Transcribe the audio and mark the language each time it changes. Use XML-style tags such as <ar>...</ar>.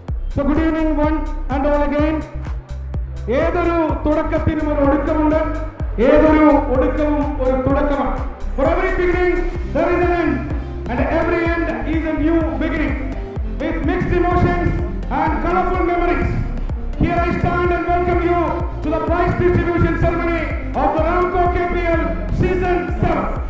<en>So good evening one and all again.</en> <ml>ഏതൊരു തുടക്കത്തിനും ഒരു ഒടുക്കമുണ്ട്, ഏതൊരു ഒടുക്കവും ഒരു തുടക്കമാണ്.</ml> <en>For every beginning there is an end, and every end is a new beginning. With mixed emotions and colorful memories, here I stand and welcome you to the prize distribution ceremony of the Ramco KPL Season 7.</en>